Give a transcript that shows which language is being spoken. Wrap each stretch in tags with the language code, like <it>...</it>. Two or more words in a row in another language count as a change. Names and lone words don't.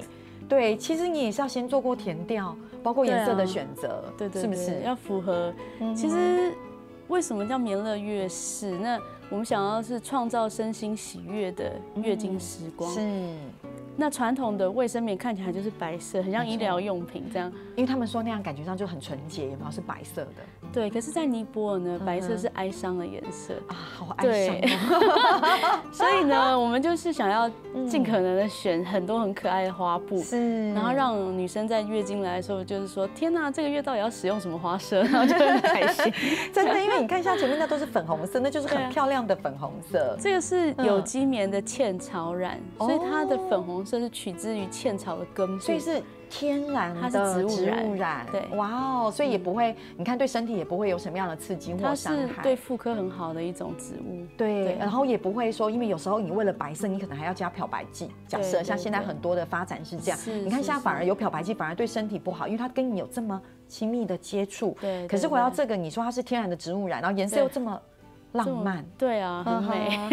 <zh>對，其實你也是要先做過填調，包括顏色的選擇，對，是不是要符合？其實為什麼叫棉樂月事？那我們想要是創造身心喜悅的月經時光。是。那傳統的衛生棉看起來就是白色，很像醫療用品這樣，因為他們說那樣感覺上就很純潔，有沒有？是白色的。對，可是，在尼泊爾呢，白色是哀傷的顏色啊，好哀傷。所以呢，我們就是想要盡可能的選很多很可愛的花布，是，然後讓女生在月經來的時候，就是說，天哪，這個月到底要使用什麼花色？然後就很開心。真的，因為你看像前面那都是粉紅色，那就是很漂亮的粉紅色。這個是有機棉的茜草染，所以它的粉紅色是取自於茜草的根部，所以是天然的植物染。對，哇哦，所以也不會，你看對身體也不會有什麼樣的刺激或傷害。它是對婦科很好的一種植物。對，然後也不會說，因為有時候你為了白色，你可能還要加漂白劑。假設像現在很多的發展是這樣，你看現在反而有漂白劑，反而對身體不好，因為它跟你有這麼親密的接觸。對。可是回到這個，你說它是天然的植物染，然後顏色又這麼浪漫，對啊，很美。</zh>